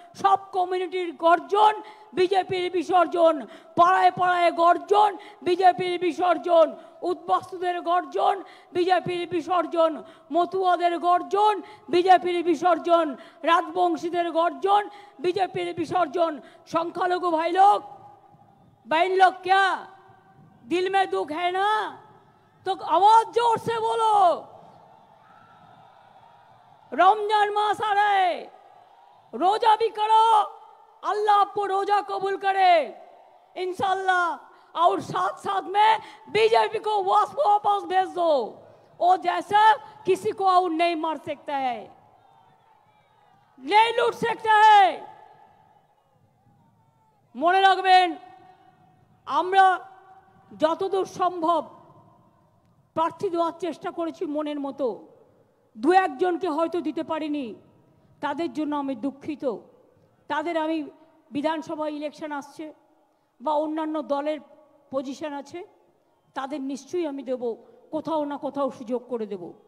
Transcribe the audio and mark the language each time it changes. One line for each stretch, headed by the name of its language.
Bangla: সব কমিউনিটির গর্জন, বিজেপির বিসর্জন। পাড়ায় পাড়ায় গর্জন, বিজেপির বিসর্জন। উদ্বাস্তুদের গর্জন, বিজেপির বিসর্জন। মতুয়াদের গর্জন, বিজেপির বিসর্জন। রাজবংশীদের গর্জন,
Hindi: बीजेपी विसर्जन। संख्यालघु भाई लोग बहन लोग, क्या दिल में दुख है ना, तो आवाज जोर से बोलो। रमजान मास आ रहा है, रोजा भी करो, अल्लाह आपको रोजा कबूल करे इंशाल्लाह। और साथ साथ में बीजेपी को वापस भेज दो, वो जैसा किसी को और नहीं मार सकता है, नहीं लूट सकता है।
Bangla: মনে রাখবেন, আমরা যতদূর সম্ভব প্রার্থী দেওয়ার চেষ্টা করেছি মনের মতো। দু একজনকে হয়তো দিতে পারিনি, তাদের জন্য আমি দুঃখিত। তাদের আমি বিধানসভা ইলেকশন আসছে বা অন্যান্য দলের পজিশন আছে, তাদের নিশ্চয়ই আমি দেব, কোথাও না কোথাও সুযোগ করে দেব।